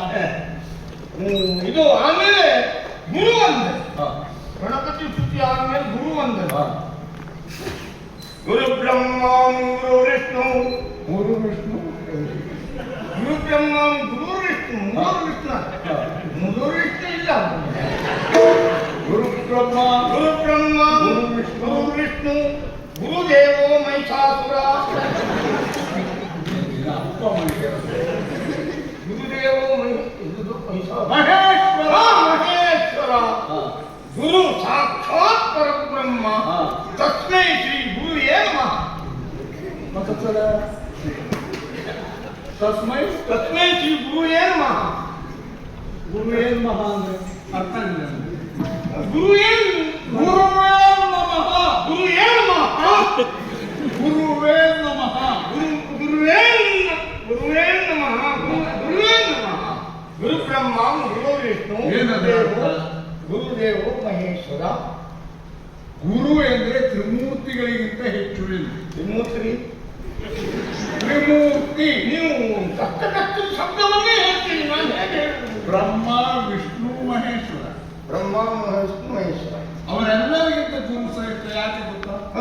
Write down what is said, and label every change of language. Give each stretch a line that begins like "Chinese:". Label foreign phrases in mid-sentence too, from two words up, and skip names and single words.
Kannada: ಇದು ಆಮೇಲೆ ಗುರು ಅಂದೆ. ಗಣಪತಿ ಸ್ತುತಿ ಆದ್ಮೇಲೆ ಗುರು ಅಂದೆ.
Sanskrit: ಗುರು ಬ್ರಹ್ಮ ಗುರು ವಿಷ್ಣು ಮೂರು ವಿಷ್ಣು ಗುರು ಬ್ರಹ್ಮ ಗುರು ವಿಷ್ಣು ಮೂರು ವಿಷ್ಣು ಮೂರು ವಿಷ್ಣು ಇಲ್ಲ. ಗುರು ಬ್ರಹ್ಮ ಗುರು ಬ್ರಹ್ಮ ಗುರು ವಿಷ್ಣು ಗುರು ವಿಷ್ಣು ಗುರುದೇವೋ ಮಹಿಷಾಸುರ. ಗುರುದೇವೋ ಮಹೇಶ್ವರ. ಮಹೇಶ್ವರ ಗುರು ಸಾಕ್ಷಾತ್ ಪರಬ್ರಹ್ಮ. ತಸ್ಮೈ ಶ್ರೀ ಗುರುವೇ ನಮಃ. ತಸ್ಮೈ ತಸ್ಮೈ ಶ್ರೀ ಗುರುವೇ ನಮಃ. ಗುರುವೇ ನಮಃ
Kannada: ಅಂದ್ರೆ ಅರ್ಥ ಇಲ್ಲ.
Sanskrit: ಗುರುವೇ ಗುರುವೇ ನಮಃ. ಗುರುವೇ ನಮಃ. ಗುರುವೇ ನಮಃ. ಗುರುವೇ ಗುರುವೇ ನಮಃ. ಗುರುವೇ ನಮಃ. ಗುರು ಬ್ರಹ್ಮ ಗುರು ವಿಷ್ಣು ಗುರುದೇವೋ ಮಹೇಶ್ವರ.
Kannada: ಗುರು ಎಂದ್ರೆ ತ್ರಿಮೂರ್ತಿಗಳಿಗಿಂತ ಹೆಚ್ಚು ಎಂದು. ತ್ರಿಮೂರ್ತಿ ತ್ರಿಮೂರ್ತಿ ನೀವು ಕಷ್ಟ ಶಬ್ದವನ್ನೇ ಹೇಳ್ತೀನಿ. ನಾನು ಹೇಗೆ ಹೇಳುವುದು? ಬ್ರಹ್ಮ ವಿಷ್ಣು ಮಹೇಶ್ವರ. ಬ್ರಹ್ಮ ವಿಷ್ಣು ಮಹೇಶ್ವರ ಅವರೆಲ್ಲರಿಗಿಂತ ಗುರುಸಹಿತ. ಯಾಕೆ ಗೊತ್ತಾ?